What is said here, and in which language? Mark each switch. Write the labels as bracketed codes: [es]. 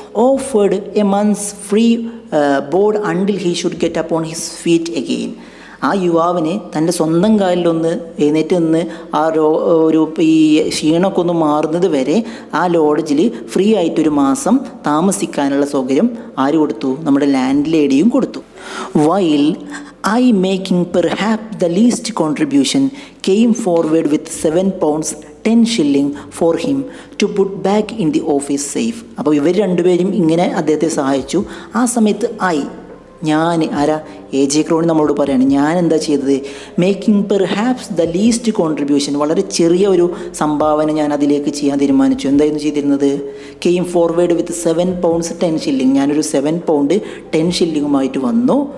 [en] Offered a months free board until he should get upon his feet again. [ml] ആ യുവാവിന് തൻ്റെ സ്വന്തം കാലിലൊന്ന് എഴുന്നേറ്റ് നിന്ന് ഒരു ഈ ക്ഷീണമൊക്കെ ഒന്ന് മാറുന്നത് വരെ ആ ലോഡ്ജിൽ ഫ്രീ ആയിട്ടൊരു മാസം താമസിക്കാനുള്ള സൗകര്യം ആര് കൊടുത്തു? നമ്മുടെ ലാൻഡ് ലേഡിയും കൊടുത്തു. [en] While I, making perhaps the least contribution, came forward with 7 pounds 10 shilling for him to put back in the office safe. [ml] അപ്പോൾ ഇവർ രണ്ടുപേരും ഇങ്ങനെ അദ്ദേഹത്തെ സഹായിച്ചു. ആ സമയത്ത് ഞാൻ AJ ക്രോണി നമ്മളോട് പറയാണ്, ഞാൻ എന്താ ചെയ്തത്? [en] making perhaps the least contribution, [ml] വളരെ ചെറിയ ഒരു സംഭാവന ഞാൻ അതിലേക്ക് ചെയ്യാൻ തീരുമാനിച്ചു. എന്തായിരുന്നു ചെയ്തിരുന്നത്? [en] Came forward with 7 pounds 10 shilling. [ml] ഞാനൊരു 7 pound 10 shillingുമായിട്ട് വന്നു.